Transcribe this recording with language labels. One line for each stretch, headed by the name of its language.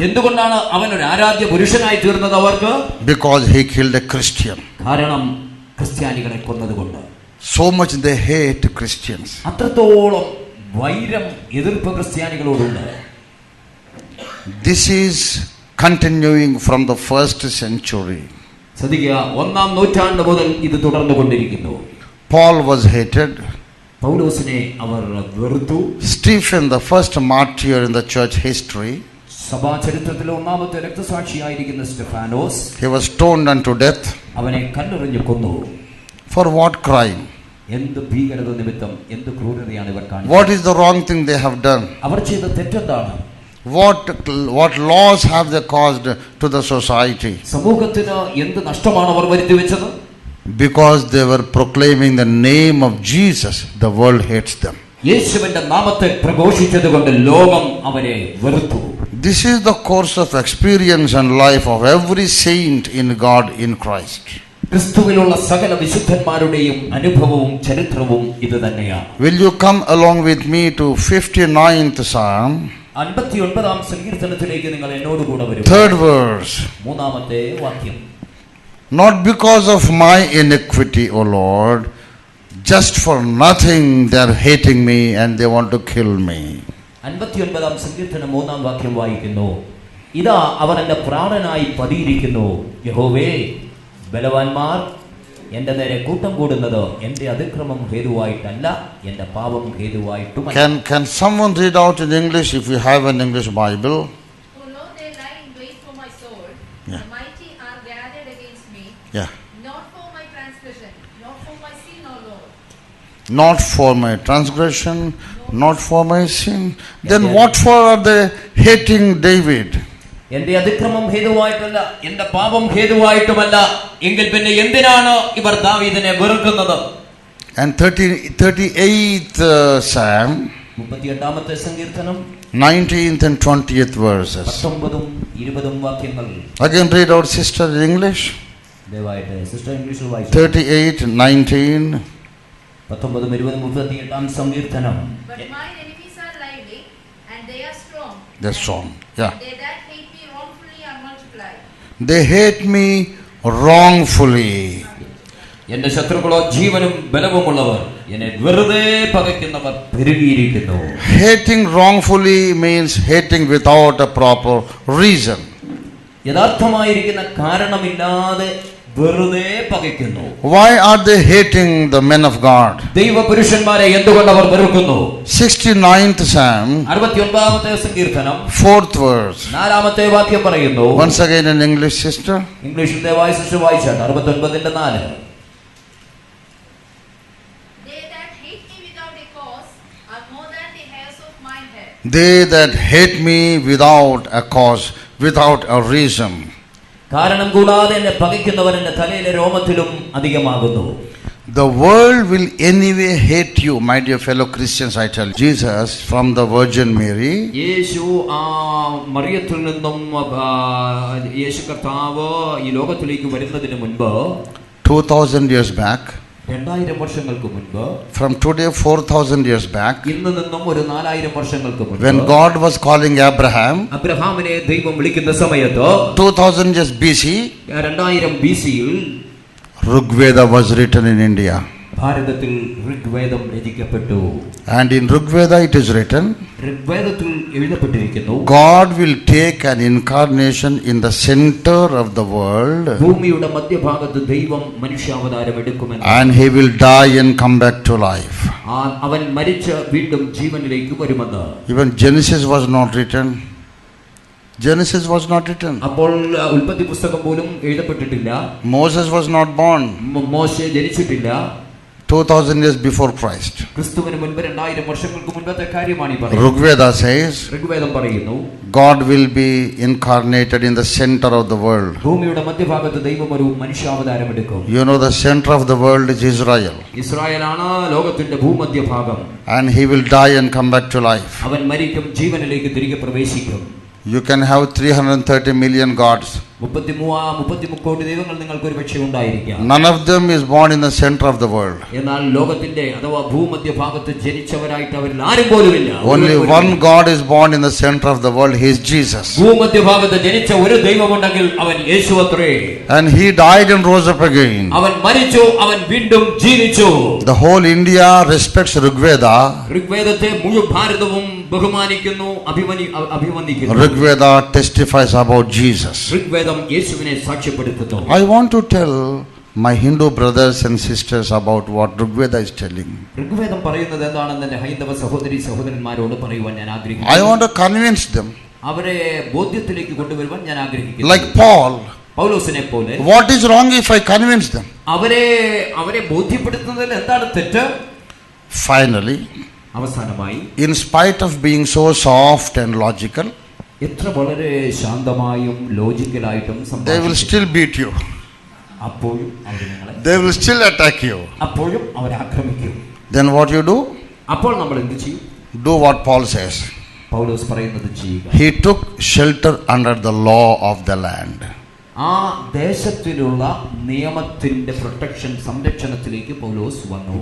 Malayalam: എന്തുകൊണ്ടാണ് അവൻ ഒരു ആരാധ്യ പുരുഷനായി തീർന്നത് അവർക്ക്?
English: Because he killed a Christian.
Malayalam: കാരണം ക്രിസ്ത്യാനികളെ കൊന്നതുകൊണ്ട്.
English: So much they hate Christians.
Malayalam: അത്രത്തോളം വൈരം, എതിർപ്പ് ക്രിസ്ത്യാനികളോടുണ്ട്.
English: This is continuing from the first century.
Malayalam: ശ്രദ്ധിക്കുക, 1-ാം നൂറ്റാണ്ട് മുതൽ ഇത് തുടർന്നുകൊണ്ടിരിക്കുന്നു.
English: Paul was hated.
Malayalam: പൗലോസിനെ അവർ വെറുത്തു.
English: Stephen, the first martyr in the church history,
Malayalam: സഭാ ചരിത്രത്തിലെ ഒന്നാമത്തെ രക്തസാക്ഷിയായിരിക്കുന്ന Stephanos,
English: he was stoned unto death.
Malayalam: അവനെ കല്ലെറിഞ്ഞു കൊന്നു.
English: For what crime?
Malayalam: എന്ത് ഭീകരത നിമിത്തം, എന്ത് ക്രൂരതയാണ് ഇവർ കാണിച്ചത്?
English: What is the wrong thing they have done?
Malayalam: അവർ ചെയ്ത തെറ്റെന്താണ്?
English: What laws have they caused to the society?
Malayalam: സമൂഹത്തിന് എന്ത് നഷ്ടമാണ് അവർ വരുത്തി വെച്ചത്?
English: Because they were proclaiming the name of Jesus, the world hates them.
Malayalam: യേശുവിന്റെ നാമത്തെ പ്രഘോഷിച്ചതുകൊണ്ട് ലോകം അവരെ വെറുത്തു.
English: This is the course of experience and life of every saint in God in Christ.
Malayalam: ക്രിസ്തുവിലുള്ള സകല വിശുദ്ധന്മാരുടെയും അനുഭവവും ചരിത്രവും ഇത് തന്നെയാണ്.
English: Will you come along with me to 59th Psalm?
Malayalam: 59-ാം സങ്കീർത്തനത്തിലേക്ക് നിങ്ങൾ എന്നോട് കൂടെ വരൂ.
English: 3rd verse.
Malayalam: 3-ാമത്തെ വാക്യം.
English: Not because of my iniquity, O Lord, just for nothing they are hating me and they want to kill me.
Malayalam: 59-ാം സങ്കീർത്തനം 3-ാം വാക്യം വായിക്കുന്നു. ഇതാ അവർ എന്റെ പ്രാണനായി പതിയിരിക്കുന്നു. യഹോവേ, ബലവാന്മാർ എന്റെ നേരെ കൂട്ടം കൂടുന്നത് എന്റെ അതിക്രമം ഹേതുവായിട്ടല്ല, എന്റെ പാപം ഹേതുവായിട്ടുമല്ല.
English: Can someone read out in English if you have an English Bible? Oh Lord, they lie in wait for my soul. Yeah. The mighty are gathered against me. Yeah. Not for my transgression, not for my sin, O Lord. Not for my transgression, not for my sin. Then what for are they hating David?
Malayalam: എന്റെ അതിക്രമം ഹേതുവായിട്ടല്ല, എന്റെ പാപം ഹേതുവായിട്ടുമല്ല, എങ്കിൽ പിന്നെ എന്തിനാണ് ഇവർ ദാവീദിനെ വെറുക്കുന്നത്?
English: And 38th Psalm,
Malayalam: 38-ാമത്തെ സങ്കീർത്തനം
English: 19th and 20th verses.
Malayalam: 19-ഉം 20-ഉം വാക്യങ്ങൾ.
English: Again read out, sister, in English.
Malayalam: ദയവായിട്ട് സിസ്റ്റർ ഇംഗ്ലീഷിൽ വായിച്ചു.
English: 38, 19.
Malayalam: 19-ഉം 20-ഉം 38-ാം സങ്കീർത്തനം.
English: But mine enemies are lively, and they are strong. They're strong. Yeah. They that hate me wrongfully are multiplied. They hate me wrongfully.
Malayalam: എന്റെ ശത്രുക്കളോ ജീവനും ബലവുമുള്ളവർ, എന്നെ വെറുതെ പകയ്ക്കുന്നവർ പെരുകിയിരിക്കുന്നു.
English: Hating wrongfully means hating without a proper reason.
Malayalam: യഥാർത്ഥമായിരിക്കുന്ന കാരണമില്ലാതെ വെറുതെ പകയ്ക്കുന്നു.
English: Why are they hating the men of God?
Malayalam: ദൈവപുരുഷന്മാരെ എന്തുകൊണ്ട് അവർ വെറുക്കുന്നു?
English: 69th Psalm,
Malayalam: 69-ാമത്തെ സങ്കീർത്തനം
English: 4th verse.
Malayalam: 4-ാമത്തെ വാക്യം പറയുന്നു.
English: Once again in English, sister.
Malayalam: ഇംഗ്ലീഷിൽ ദയവായി sister വായിച്ചാട്ടെ. 69-ന്റെ 4.
English: They that hate me without a cause are more than the hairs of my head. They that hate me without a cause, without a reason.
Malayalam: കാരണം കൂടാതെ എന്നെ പകയ്ക്കുന്നവർ എന്റെ തലയിലെ രോമത്തിലും അധികമാകുന്നു.
English: The world will anyway hate you, my dear fellow Christians, I tell you. Jesus from the Virgin Mary,
Malayalam: യേശു ആ മറിയത്തിൽ നിന്നും യേശു കർത്താവ് ഈ ലോകത്തിലേക്ക് വരുന്നതിന് മുൻപ്
English: 2000 years back,
Malayalam: 2000 വർഷങ്ങൾക്ക് മുൻപ്,
English: from today 4000 years back,
Malayalam: ഇന്ന് നിന്നും ഒരു 4000 വർഷങ്ങൾക്ക് മുൻപ്,
English: when God was calling Abraham,
Malayalam: അബ്രഹാമിനെ ദൈവം വിളിക്കുന്ന സമയത്ത്
English: 2000 years BC,
Malayalam: 2000 BC-യിൽ
English: Rigveda was written in India.
Malayalam: ഭാരതത്തിൽ ഋഗ്വേദം രചിക്കപ്പെട്ടു.
English: And in Rigveda it is written,
Malayalam: ഋഗ്വേദത്തിൽ എഴുതപ്പെട്ടിരിക്കുന്നു,
English: God will take an incarnation in the center of the world,
Malayalam: ഭൂമിയുടെ മധ്യഭാഗത്ത് ദൈവം മനുഷ്യാവതാരം എടുക്കുമെന്ന്,
English: and he will die and come back to life.
Malayalam: അവൻ മരിച്ച് വീണ്ടും ജീവനിലേക്ക് വരുമെന്ന്.
English: Even Genesis was not written. Genesis was not written.
Malayalam: അപ്പോൾ ഉൽപ്പത്തി പുസ്തകം പോലും എഴുതപ്പെട്ടിട്ടില്ല.
English: Moses was not born.
Malayalam: മോശെ ജനിച്ചിട്ടില്ല.
English: 2000 years before Christ.
Malayalam: ക്രിസ്തുവിന് മുൻപ് 2000 വർഷങ്ങൾക്ക് മുൻപത്തെ കാര്യമാണ് ഈ പറയുന്നത്.
English: Rigveda says,
Malayalam: ഋഗ്വേദം പറയുന്നു,
English: God will be incarnated in the center of the world.
Malayalam: ഭൂമിയുടെ മധ്യഭാഗത്ത് ദൈവം ഒരു മനുഷ്യാവതാരം എടുക്കും.
English: You know the center of the world is Israel.
Malayalam: ഇസ്രായേലാണ് ലോകത്തിന്റെ ഭൂമധ്യഭാഗം.
English: And he will die and come back to life.
Malayalam: അവൻ മരിക്കും, ജീവനിലേക്ക് തിരികെ പ്രവേശിക്കും.
English: You can have 330 million gods.
Malayalam: 33 കോടി ദൈവങ്ങൾ നിങ്ങൾക്ക് ഒരുപക്ഷെ ഉണ്ടായിരിക്കാം.
English: None of them is born in the center of the world.
Malayalam: എന്നാൽ ലോകത്തിന്റെ അഥവാ ഭൂമധ്യഭാഗത്ത് ജനിച്ചവരായിട്ട് അവരിൽ ആരും പോലുമില്ല.
English: Only one God is born in the center of the world. He is Jesus.
Malayalam: ഭൂമധ്യഭാഗത്ത് ജനിച്ച ഒരു ദൈവമുണ്ടെങ്കിൽ അവൻ യേശുവത്രേ.
English: And he died and rose up again.
Malayalam: അവൻ മരിച്ചു, അവൻ വീണ്ടും ജീവിച്ചു.
English: The whole India respects Rigveda.
Malayalam: ഋഗ്വേദത്തെ മുഴുവൻ ഭാരതവും ബഹുമാനിക്കുന്നു, അഭിവന്ദിക്കുന്നു.
English: Rigveda testifies about Jesus.
Malayalam: ഋഗ്വേദം യേശുവിനെ സാക്ഷ്യപ്പെടുത്തുന്നു.
English: I want to tell my Hindu brothers and sisters about what Rigveda is telling.
Malayalam: ഋഗ്വേദം പറയുന്നത് എന്താണെന്ന് എൻ്റെ ഹൈന്ദവ സഹോദരി സഹോദരന്മാരോട് പറയുവാൻ ഞാൻ ആഗ്രഹിക്കുന്നു.
English: I want to convince them.
Malayalam: അവരെ ബോധ്യത്തിലേക്ക് കൊണ്ടുവരുവാൻ ഞാൻ ആഗ്രഹിക്കുന്നു.
English: Like Paul.
Malayalam: പൗലോസിനെ പോലെ.
English: What is wrong if I convince them?
Malayalam: അവരെ ബോധ്യപ്പെടുത്തുന്നതിൽ എന്താണ് തെറ്റ്?
English: Finally,
Malayalam: അവസാനമായി,
English: in spite of being so soft and logical,
Malayalam: എത്ര വളരെ ശാന്തമായും ലോജിക്കലായിട്ടും
English: they will still beat you.
Malayalam: അപ്പോഴും അവർ നിങ്ങളെ,
English: They will still attack you.
Malayalam: അപ്പോഴും അവർ ആക്രമിക്കും.
English: Then what you do?
Malayalam: അപ്പോൾ നമ്മൾ എന്ത് ചെയ്യും?
English: Do what Paul says.
Malayalam: പൗലോസ് പറയുന്നത് ചെയ്യുക.
English: He took shelter under the law of the land.
Malayalam: ആ ദേശത്തിലുള്ള നിയമത്തിന്റെ പ്രൊട്ടക്ഷൻ, സംരക്ഷണത്തിലേക്ക് പൗലോസ് വന്നു.